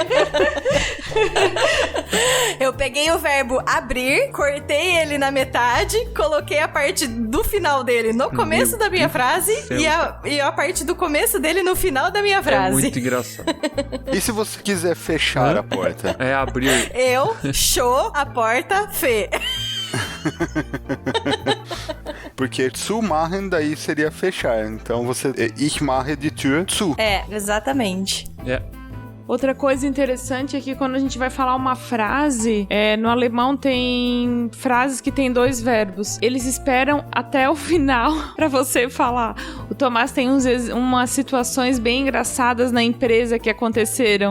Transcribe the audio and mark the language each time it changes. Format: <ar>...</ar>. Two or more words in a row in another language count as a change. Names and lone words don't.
<pt>Eu peguei o verbo abrir, cortei ele na metade, coloquei a parte do final dele no começo da minha frase e a parte do começo dele no final da minha frase. É muito engraçado. E se você quiser fechar a porta? É abrir. Eu, show, a porta, fê. Porque zumachen daí seria fechar. Então você...</pt> <de>Ich mache die Tür zu.</de> <pt>Exatamente. Outra coisa interessante é que quando a gente vai falar uma frase, no alemão tem frases que tem 2 verbos. Eles esperam até o final pra você falar. O Tomás tem umas situações bem engraçadas na empresa que aconteceram.</pt>